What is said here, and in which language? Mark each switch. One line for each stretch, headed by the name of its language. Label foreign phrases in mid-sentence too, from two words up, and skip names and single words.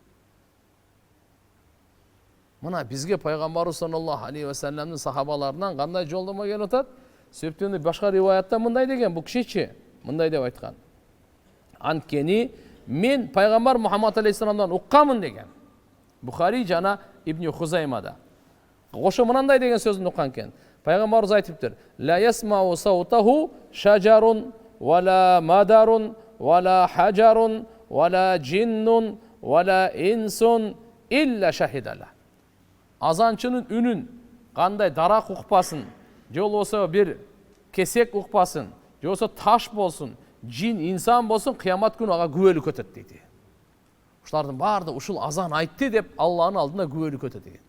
Kyrgyz: Мына бизге пайгамбарыбыз
Arabic: صلى الله عليه وسلم
Kyrgyz: сахабаларынан кандай жолдомо келип атат? Себептен башка риваятта мындай деген, бу кишичи мындай деп айткан. Анткени мен пайгамбар Мухаммад алейхиссаламдан укканмын деген. Бухари жана Ибн Хузаймада. Ошо мындай деген сөзүн уккан экен. Пайгамбарыбыз айтыптыр:
Arabic: "لا يسمع صوته شجر ولا مدر ولا حجر ولا جن ولا إنس إلا شهد له."
Kyrgyz: Азанчынын үнүн кандай дарак укпасын, же болбосо бир кесек укпасын, же болбосо таш болсун, жин, инсан болсун, кыямат күнү ага күбөлүк өтөт дейт. Ушулардын баардыгы ушул азан айтты деп Алланын алдында күбөлүк өтөт экен.